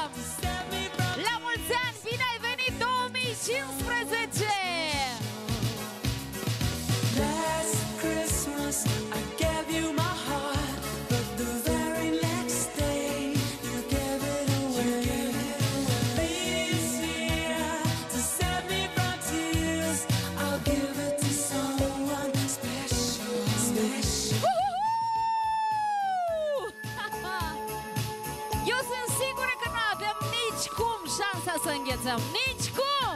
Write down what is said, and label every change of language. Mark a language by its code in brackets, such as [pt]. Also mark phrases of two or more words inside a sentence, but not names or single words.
[ro] La mulți ani, bine ai venit 2015! [en] Last Christmas I gave you my heart, but the very next day you gave it away. This year, to save me from tears, I'll give it to someone special. [ro] Eu sunt sigură că nu avem nici cum șansa să înghețăm. Nici cum!